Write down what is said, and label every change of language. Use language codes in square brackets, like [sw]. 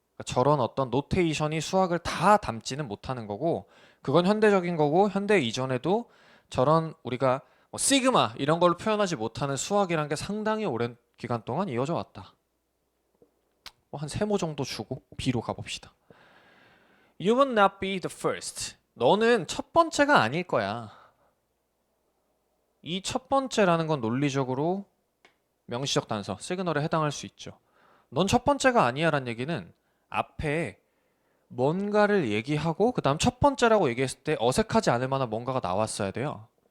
[ko] 그러니까 저런 어떤 노테이션이 수학을 다 담지는 못하는 거고 그건 현대적인 거고 현대 이전에도 저런 우리가 뭐 시그마 이런 걸로 표현하지 못하는 수학이란 게 상당히 오랜 기간 동안 이어져 왔다. 뭐 한 세모 정도 주고 B로 가봅시다. [en] You will not be the first. [ko] 너는 첫 번째가 아닐 거야. 이 첫 번째라는 건 논리적으로 명시적 단서, 시그널에 해당할 수 있죠. 넌 첫 번째가 아니야 라는 얘기는 앞에 뭔가를 얘기하고 그 다음 첫 번째라고 얘기했을 때 어색하지 않을 만한 뭔가가 나왔어야 돼요.